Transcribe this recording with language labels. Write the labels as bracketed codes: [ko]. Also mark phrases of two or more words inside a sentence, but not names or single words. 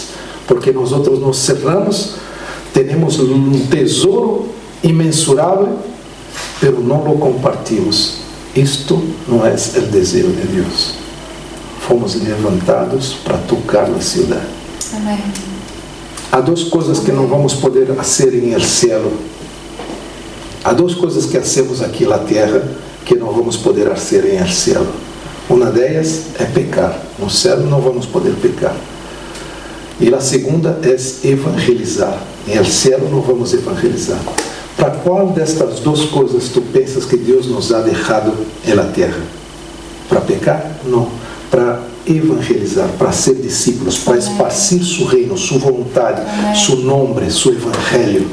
[pt] Porque nós nos cerramos, temos um tesouro imensurável, pero não o compartimos. Isto não é o desejo de Deus. Fomos levantados para tocar a cidade. Amém. Há duas coisas que não vamos poder fazer em [es] el cielo. [pt] Há duas coisas que hacemos aqui na terra que não vamos poder fazer em [es] el cielo. [pt] Uma delas é pecar. No céu não vamos poder pecar. E a segunda é evangelizar. Em [es] el cielo [pt] não vamos evangelizar. Para qual destas duas coisas tu pensas que Deus nos ha deixado na terra? Para pecar? Não. Para evangelizar, para ser discípulos, para esparcir seu reino, sua vontade, seu nome, seu evangelho.